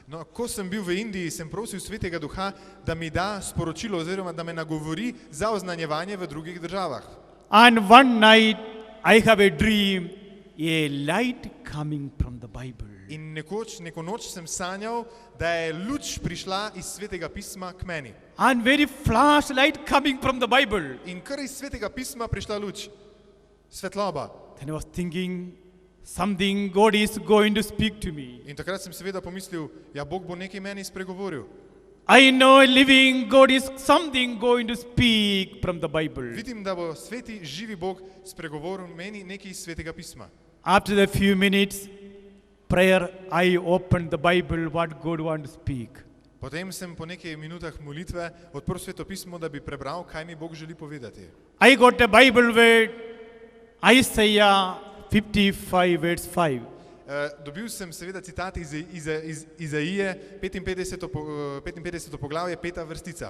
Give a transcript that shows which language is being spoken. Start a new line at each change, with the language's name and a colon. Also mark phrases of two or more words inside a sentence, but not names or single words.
Slovenian: No, ko sem bil v Indiji, sem prosil Svetega Duha, da mi da sporočilo oziroma da me nagovori za oznanjevanje v drugih državah.
English: And one night I have a dream, a light coming from the Bible.
Slovenian: In neko noč sem sanjal, da je luč prišla iz Svetega pisma k meni.
English: And very flash light coming from the Bible.
Slovenian: In kar iz Svetega pisma prišla luč, svetloba.
English: Then I was thinking, something God is going to speak to me.
Slovenian: In takrat sem seveda pomislil, ja, Bog bo nekaj meni spregovoril.
English: I know living God is something going to speak from the Bible.
Slovenian: Vidim, da bo sveti, živi Bog spregovoril meni nekaj iz Svetega pisma.
English: After a few minutes prayer, I opened the Bible, what God wants to speak.
Slovenian: Potem sem po nekaj minutah molitve odprl Sveto pismo, da bi prebral, kaj mi Bog želi povedati.
English: I got a Bible word, Isaiah 55 verse 5.
Slovenian: Dobil sem seveda citat iz Izaije, 55. poglavje, 5. vrstica.